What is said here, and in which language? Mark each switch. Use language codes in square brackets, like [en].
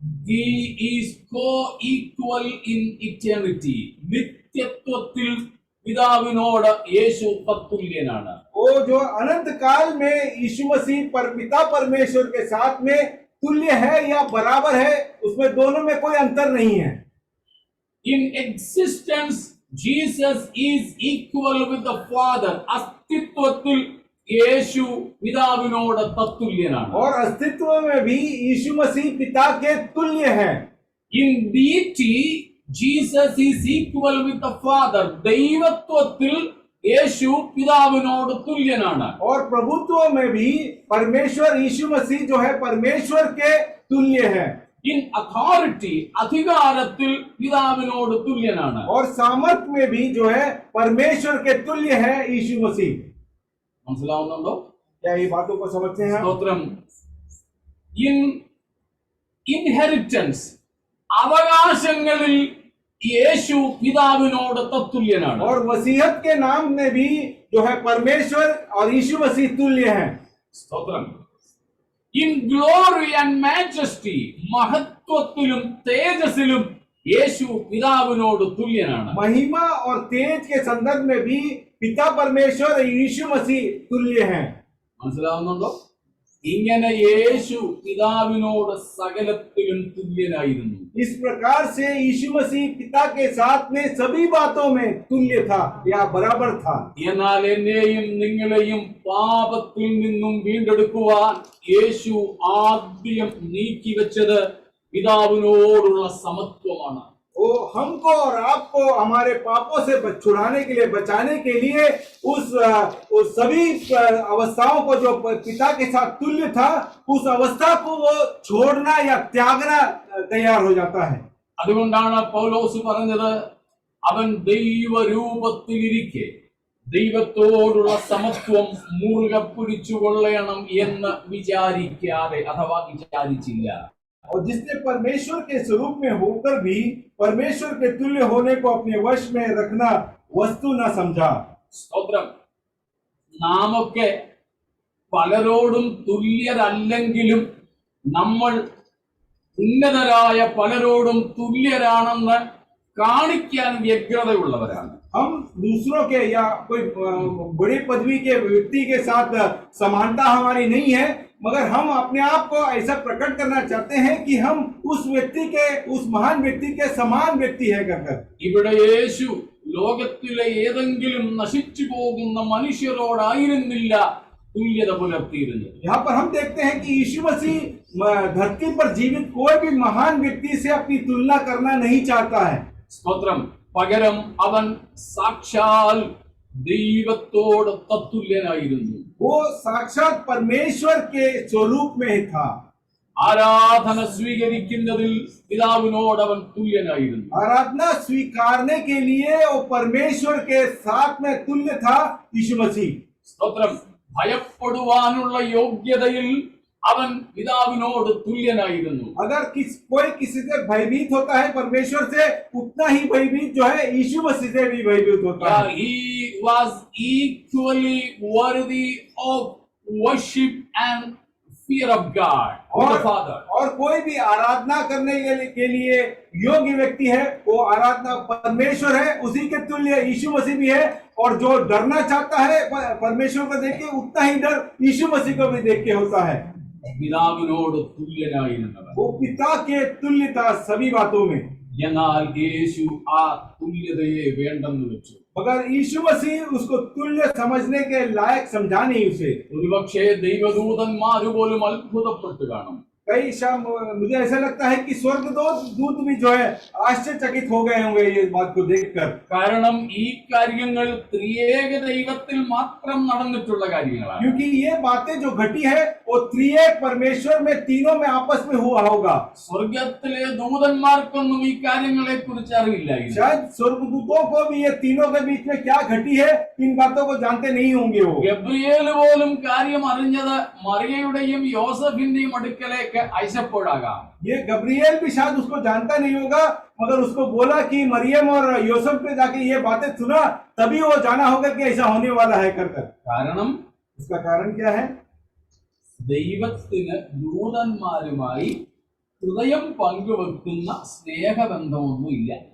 [en] He is co-equal in eternity. [ml] നിത്യത്വത്തിൽ പിതാവിനോട് യേശു തത്തുല്യനാണ്. [hi] वो जो अनंत काल में यीशु मसीह पिता परमेश्वर के साथ में तुल्य है या बराबर है, उसमें दोनों में कोई अंतर नहीं है. [en] In existence, Jesus is equal with the Father. [ml] अस्तित्वത്തിൽ യേശു പിതാവിനോട് തത്തുല്യനാണ്. [hi] और अस्तित्व में भी यीशु मसीह पिता के तुल्य है. [en] In deity, Jesus is equal with the Father. [ml] ദൈവത്വത്തിൽ യേശു പിതാവിനോട് തുല്യനാണ്. [hi] और प्रभुत्व में भी परमेश्वर यीशु मसीह जो है परमेश्वर के तुल्य है. [en] In authority, [ml] അധികാരത്തിൽ പിതാവിനോട് തുല്യനാണ്. [hi] और सामर्थ में भी जो है परमेश्वर के तुल्य है यीशु मसीह. [ml] മനസ്സിലാവുന്നുണ്ടോ? [hi] क्या ये बातों को समझते हैं? [ml] സ്തോത്രം. [en] In inheritance, [ml] അവകാശങ്ങളിൽ യേശു പിതാവിനോട് തത്തുല്യനാണ്. [hi] और वसीयत के नाम में भी जो है परमेश्वर और यीशु मसीह तुल्य है. [ml] സ്തോത്രം. [en] In glory and majesty, [ml] മഹത്വത്തിലും തേജസ്സിലും യേശു പിതാവിനോട് തുല്യനാണ്. [hi] महिमा और तेज के संदर्भ में भी पिता परमेश्वर और यीशु मसीह तुल्य हैं. [ml] മനസ്സിലാവുന്നുണ്ടോ? ഇങ്ങനെ യേശു പിതാവിനോട് സകലത്തിലും തുല്യനായിരുന്നു. [hi] इस प्रकार से यीशु मसीह पिता के साथ में सभी बातों में तुल्य था या बराबर था. [ml] എന്നാൽ എന്നെയും നിങ്ങളെയും പാപത്തിൽ നിന്നും വീണ്ടെടുക്കുവാൻ യേശു ആദ്യം നീക്കിവെച്ചത് പിതാവിനോടുള്ള സമത്വമാണ്. [hi] वो हमको और आपको हमारे पापों से छुड़ाने के लिए, बचाने के लिए उस सभी अवस्थाओं को जो पिता के साथ तुल्य था, उस अवस्था को वो छोड़ना या त्यागना तैयार हो जाता है. [ml] അതുകൊണ്ടാണ് പൗലോസ് പറഞ്ഞത്, അവൻ ദൈവരൂപത്തിലിരിക്കെ ദൈവത്തോടുള്ള സമത്വം മുറുകെ പിടിച്ചുകൊള്ളണം എന്ന് വിചാരിക്കാതെ അഥവാ വിചാരിച്ചില്ല. [hi] और जिसने परमेश्वर के स्वरूप में होकर भी परमेश्वर के तुल्य होने को अपने वश में रखना वस्तु न समझा. [ml] സ്തോത്രം. നാമൊക്കെ പലരോടും തുല്യരല്ലെങ്കിലും നമ്മൾ ഉന്നതരായ പലരോടും തുല്യരാണെന്ന് കാണിക്കാൻ വ്യഗ്രതയുള്ളവരാണ്. [hi] हम दूसरों के या कोई बड़ी पदवी के व्यक्ति के साथ समानता हमारी नहीं है, मगर हम अपने आप को ऐसा प्रकट करना चाहते हैं कि हम उस व्यक्ति के, उस महान व्यक्ति के समान व्यक्ति है कहकर. [ml] ഇവിടെ യേശു ലോകത്തിലെ ഏതെങ്കിലും നശിച്ചു പോകുന്ന മനുഷ്യരോടായിരുന്നില്ല തുല്യത പുലർത്തിയിരുന്നത്. [hi] यहाँ पर हम देखते हैं कि यीशु मसीह धरती पर जीवित कोई भी महान व्यक्ति से अपनी तुलना करना नहीं चाहता है. [ml] സ്തോത്രം. പകരം അവൻ സാക്ഷാൽ ദൈവത്തോട് തത്തുല്യനായിരുന്നു. [hi] वो साक्षात परमेश्वर के स्वरूप में था. [ml] ആരാധന സ്വീകരിക്കുന്നതിൽ പിതാവിനോട് അവൻ തുല്യനായിരുന്നു. [hi] आराधना स्वीकारने के लिए वो परमेश्वर के साथ में तुल्य था यीशु मसीह. [ml] സ്തോത്രം. ഭയപ്പെടുവാനുള്ള യോഗ്യതയിൽ അവൻ പിതാവിനോട് തുല്യനായിരുന്നു. [hi] अगर कोई किसी से भयभीत होता है परमेश्वर से, उतना ही भयभीत जो है यीशु मसीह से भी भयभीत होता है. [en] He was equally worthy of worship and fear of God, the Father. [hi] और कोई भी आराधना करने के लिए योग्य व्यक्ति है, वो आराधना परमेश्वर है, उसी के तुल्य यीशु मसीह भी है. और जो डरना चाहता है परमेश्वर को देख के, उतना ही डर यीशु मसीह को भी देख के होता है. [ml] പിതാവിനോട് തുല്യനായിരുന്നവൻ. [hi] वो पिता के तुल्य था सभी बातों में. [ml] എന്നാൽ യേശു ആ തുല്യതയെ വേണ്ടെന്ന് വെച്ചു. [hi] मगर यीशु मसीह उसको तुल्य समझने के लायक समझा नहीं उसे. [ml] ഒരുപക്ഷേ ദൈവദൂതന്മാർ പോലും അത്ഭുതപ്പെട്ടു കാണും. [hi] कई शाम मुझे ऐसा लगता है कि स्वर्गदूत भी जो है आश्चर्यचकित हो गए होंगे ये बात को देखकर. [ml] കാരണം ഈ കാര്യങ്ങൾ ത്രിയേക ദൈവത്തിൽ മാത്രം നടന്നിട്ടുള്ള കാര്യങ്ങളാണ്. [hi] क्योंकि ये बातें जो घटी है वो त्रिएक परमेश्वर में तीनों में आपस में हुआ होगा. [ml] സ്വർഗത്തിലെ ദൂതന്മാർക്കൊന്നും ഈ കാര്യങ്ങളെ കുറിച്ച് അറിയില്ലായിരുന്നു. [hi] शायद स्वर्गदूतों को भी ये तीनों के बीच में क्या घटी है इन बातों को जानते नहीं होंगे वो. [ml] ഗബ്രിയേൽ പോലും കാര്യം അറിഞ്ഞത് മറിയയുടെയും യോസഫിന്റെയും അടുക്കലേക്ക് അയച്ചപ്പോഴാകാം. [hi] ये गब्रिएल भी शायद उसको जानता नहीं होगा, मगर उसको बोला कि मरियम और यूसुफ पे जाके ये बातें सुना, तभी वो जाना होगा कि ऐसा होने वाला है कर. [ml] കാരണം [hi] उसका कारण क्या है? [ml] ദൈവത്തിന് ദൂതന്മാരുമായി ഹൃദയം പങ്കുവെക്കുന്ന സ്നേഹബന്ധമൊന്നുമില്ല.